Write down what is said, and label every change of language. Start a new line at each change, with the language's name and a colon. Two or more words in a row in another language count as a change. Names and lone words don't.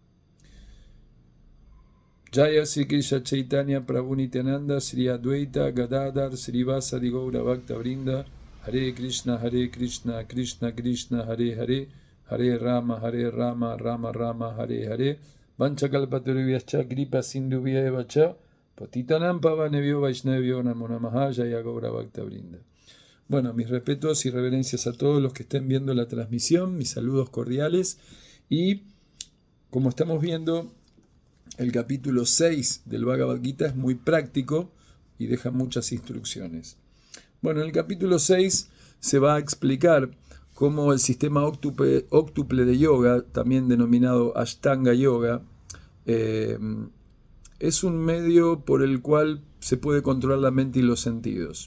Sanskrit: Jaya Sri Krishna Chaitanya Prabhu Nityananda Sri Advaita Gadadhar Sri Vasadi Gaura Bhakta Vrinda Hare Krishna Krishna Krishna Hare Hare Hare Rama Rama Rama Hare Hare Vanchakalpatarubhyascha Kripa Sindhubhya Cha Patitanam Pavanebhyo Vaishnavyo Namo Namaha Jaya Gaura Bhakta Vrinda.
Spanish: Bueno, mis respetos y reverencias a todos los que estén viendo la transmisión, mis saludos cordiales, y como estamos viendo, el capítulo 6 del Bhagavad Gita es muy práctico y deja muchas instrucciones. Bueno, en el capítulo 6 se va a explicar cómo el sistema óctuple de yoga, también denominado Ashtanga Yoga, es un medio por el cual se puede controlar la mente y los sentidos.